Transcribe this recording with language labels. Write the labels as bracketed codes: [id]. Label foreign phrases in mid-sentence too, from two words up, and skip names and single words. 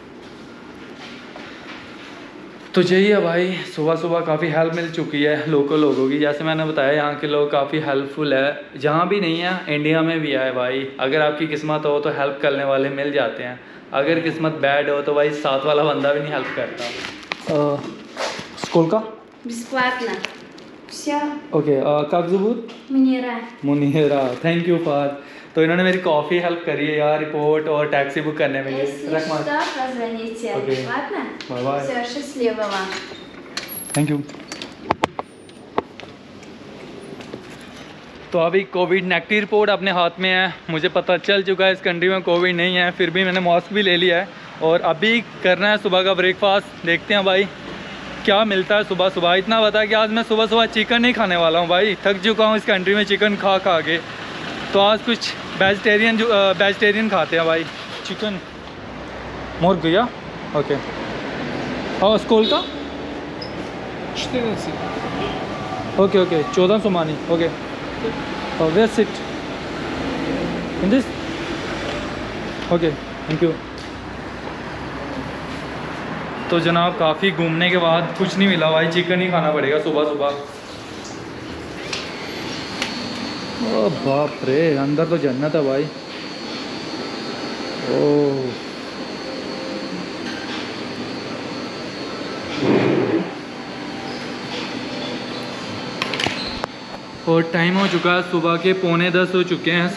[hi] तो यही है भाई, सुबह सुबह काफ़ी हेल्प मिल चुकी है लोकल लोगों की। जैसे मैंने बताया यहाँ के लोग काफ़ी हेल्पफुल है, जहाँ भी नहीं है इंडिया में भी है भाई। अगर आपकी किस्मत हो तो हेल्प करने वाले मिल जाते हैं, अगर किस्मत बैड हो तो भाई साथ वाला बंदा भी नहीं हेल्प करता। स्कूल का [ru] Бесплатно. Все. ओके, как зовут? Munira. [en] मुनीरा, thank you for. [hi] तो इन्होंने मेरी काफ़ी हेल्प करी है यार, रिपोर्ट और टैक्सी बुक करने में। [ru] Если что, позвоните. Окей. Ладно? Bye-bye. Все, счастливо вам. [en] thank you. [hi] तो अभी [en] covid negative report [hi] अपने हाथ में है, मुझे पता चल चुका है इस कंट्री में कोविड नहीं है, फिर भी मैंने मास्क भी ले लिया है। और अभी करना है सुबह का ब्रेकफास्ट, देखते हैं भाई क्या मिलता है सुबह सुबह। इतना बता कि आज मैं सुबह सुबह चिकन नहीं खाने वाला हूँ भाई, थक चुका हूँ इस कंट्री में चिकन खा खा के। तो आज कुछ वेजिटेरियन खाते हैं भाई। चिकन मोर गया। ओके, और स्कूल का 14. [en] okay okay 1400 money. okay, where sit in this. okay, thank you. [hi] तो जनाब काफ़ी घूमने के बाद कुछ नहीं मिला भाई, चिकन ही खाना पड़ेगा सुबह सुबह। ओ बाप रे, अंदर तो जन्नत है भाई। ओह, और टाइम हो चुका है सुबह के 9:45 हो चुके हैं।